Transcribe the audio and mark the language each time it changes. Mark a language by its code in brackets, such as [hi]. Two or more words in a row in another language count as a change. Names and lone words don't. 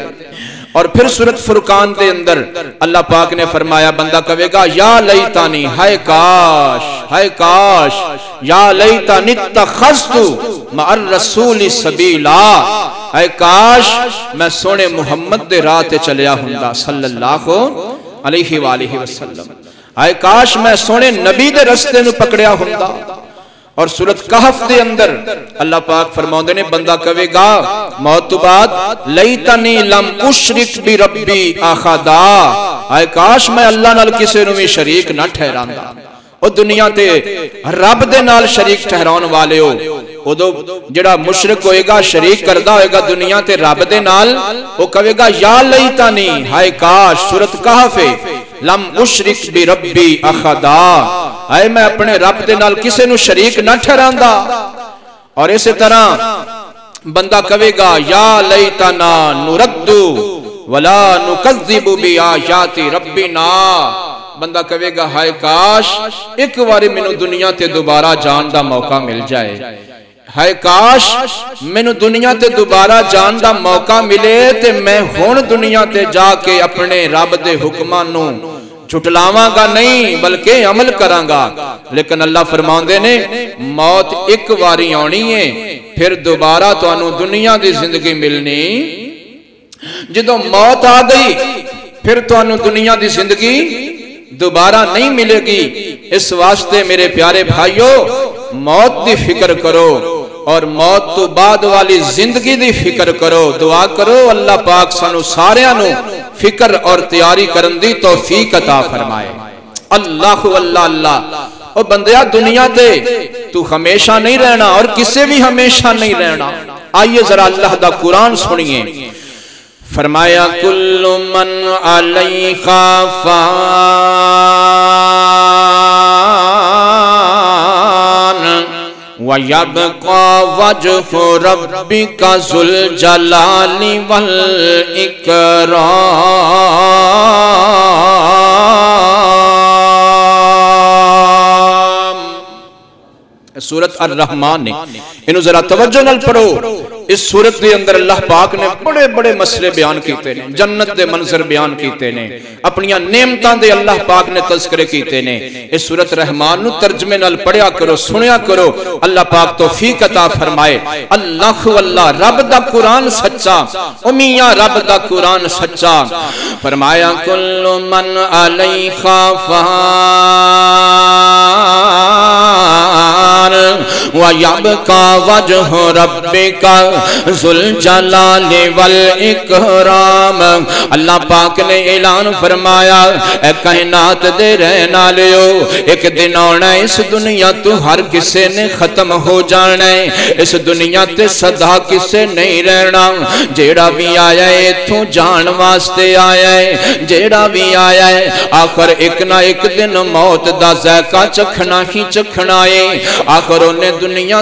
[ur] اور پھر سورت فرقان کے اندر اللہ پاک نے فرمایا بندہ کہے گا [ar] يا ليتني, [pa] ہائے کاش، ہائے کاش, [ar] يا ليتني اتخذت مع الرسول سبيلا, [pa] ہائے کاش میں سوہنے محمد دے راہ تے چلیا ہوندا [ar] صلى الله عليه وآله وسلم, [pa] ہائے کاش میں سوہنے نبی دے رستے نوں پکڑیا ہوندا. اور سورت کہف دے اندر اللہ پاک فرماؤندے نے بندہ کہے گا موت توں بعد [ar] ليتني لم أشرك بربي أحدا, [pa] ہائے کاش میں اللہ نال کسے نوں بھی شریک نہ ٹھہراندا. او دنیا تے رب دے نال شریک ٹھہراؤن والے ہو، اودوں جیہڑا مشرک ہووے گا شریک کردا ہووے گا دنیا تے رب دے نال، او کہے گا [ar] يا ليتني, [pa] ہائے کاش. [ar] سورت کہف لم أشرك بربي أحدا, [pa] ہائے میں اپنے رب دے نال کسے نوں شریک نہ ٹھہراندا. اور اس طرح بندہ کہے گا [ar] يا ليتنا نرد ولا نكذب بآيات ربنا, [pa] بندہ کہے گا ہائے کاش ایک باری مینوں دنیا تے دوبارہ جان دا موقع مل جائے، ہائے کاش مینوں دنیا تے دوبارہ جان دا موقع ملے تے میں ہن دنیا تے جا کے اپنے رب دے حکماں نوں جھٹلاواں گا نہیں بلکہ عمل کراں گا. لیکن اللہ فرماؤندے نے موت ایک باری آنی ہے، پھر دوبارہ تہانوں دنیا دی زندگی ملنی، جدوں موت آ گئی پھر تہانوں دنیا دی زندگی دوبارہ نہیں ملے گی. اس واسطے میرے پیارے بھائیوں موت کی فکر کرو, اور موت تو بعد والی زندگی دی فکر کرو دعا کرو اللہ پاک سانو ساریاں نو فکر اور تیاری کرن دی توفیق عطا فرمائے اللہ اللہ اللہ اور بندیا دنیا تے تو ہمیشہ نہیں رہنا اور کسے بھی ہمیشہ نہیں رہنا آئیے ذرا اللہ دا قرآن سنیے فرمایا [ar] کل من علیہا فان وَيَبْقَى وَجْهُ رَبِّكَ ذُو الْجَلَالِ وَالْإِكْرَامِ [pa] سورت الرحمن نے انہوں ذرا توجہ نال پڑھو اس سورت کے اندر اللہ پاک نے بڑے بڑے مسئلے بیان کیتے ہیں جنت دے منظر بیان کیتے ہیں اپنی نعمتاں دے اللہ پاک نے تذکرے کیتے ہیں اس سورت رحمان نو ترجمے نال پڑھیا کرو سنیا کرو اللہ پاک توفیق عطا فرمائے اللہ واللہ رب دا قرآن سچا امیہ رب دا قرآن سچا فرمایا [ar] کل من علیہا فان وَيَبْقَى وَجْهُ رَبِّكَ ذُو الْجَلَالِ وَالْإِكْرَامِ [pa] اللہ پاک نے اعلان فرمایا اے کائنات دے رہنا لیو ایک دن آنا اس دنیا تو ہر کسے نے ختم ہو جانا ہے اس دنیا تے صدا کسے نہیں رہنا جیڑا بھی آیا ہے تو جان واسطے آیا ہے جیڑا بھی آیا ہے آخر ایک نہ ایک دن موت دا ذائقہ چکھنا ہی چکھنا ہے آخر انہیں دنیا